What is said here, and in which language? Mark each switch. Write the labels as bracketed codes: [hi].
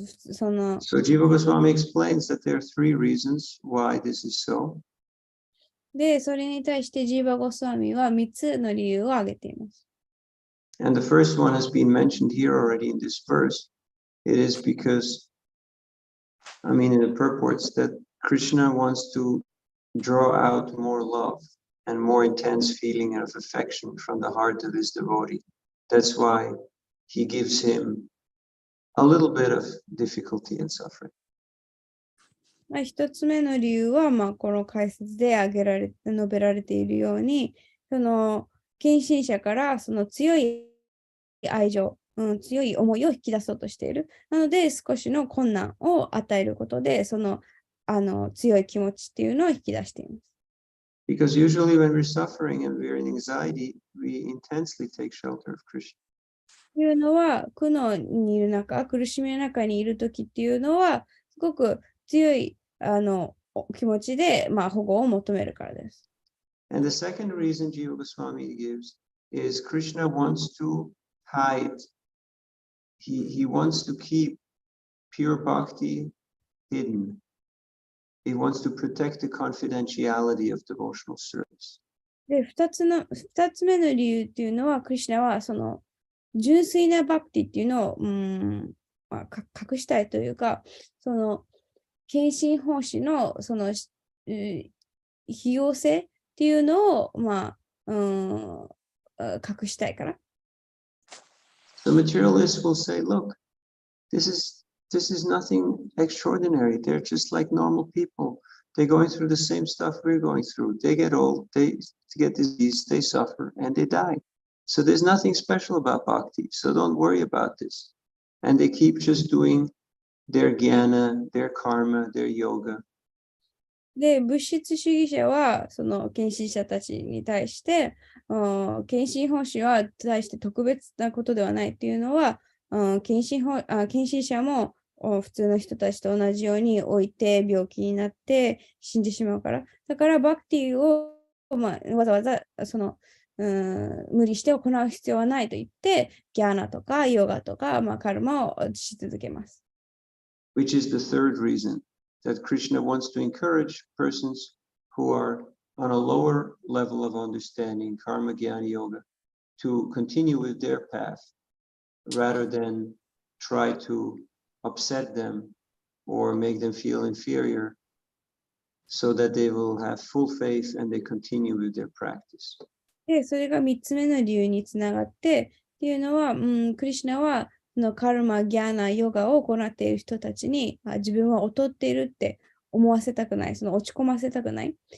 [en] So Jiva Goswami explains that there are three reasons why this is so. [ja] で、それに対してジーバ・ゴスワミは3つの理由を挙げています。 [en] And the first one has been mentioned here already in this verse. It is because, in the purports, that Krishna wants to draw out more love and more intense feeling of affection from the heart of his devotee. That's why he gives him a little bit of difficulty and suffering. [ja] 一つ目の理由は、この解説で述べられているように、その献身者からその強い愛情、強い思いを引き出そうとしている。なので、少しの困難を与えることで、その強い気持ちっていうのを引き出しています。 [en] Because usually when we're suffering and we're in anxiety, we intensely take shelter of Krishna. [ja] というのは、苦悩にいる中、苦しみの中にいるときっていうのは、すごく強い気持ちで、保護を求めるからです。 [en] And the second reason Jiva Goswami gives is Krishna wants to hide. He wants to keep pure bhakti hidden. He wants to protect the confidentiality of devotional service. [ja] で、二つ目の理由っていうのは、クリシュナはその純粋なバクティっていうのを、隠したいというか、その献身奉仕のその費用性っっていうのを、隠したいから。 [en] The materialists will say, look, this is nothing extraordinary. They're just like normal people. They're going through the same stuff we're going through. They get old, they get disease, they suffer, and they die. So there's nothing special about bhakti. So don't worry about this. And they keep just doing their jnana, their karma, their yoga. [ja] で、物質主義者は、その献身者たちに対して、献身奉仕は対して特別なことではないっていうのは、献身者も普通の人たちと同じように老いて病気になって死んでしまうから。だからバクティを、わざわざ無理して行う必要はないと言って、ギャーナとかヨガとか、カルマをし続けます。 [en] Which is the third reason that Krishna wants to encourage persons who are on a lower level of understanding, karma, jnana, yoga, to continue with their path rather than try to upset them or make them feel inferior so that they will have full faith and they continue with their practice. [ja] で、それが3つ目の理由につながって、っていうのは、クリシュナはのカルマ、ギャーナ、ヨガを行っている人たちに自分は劣っているって思わせたくない、その落ち込ませたくない。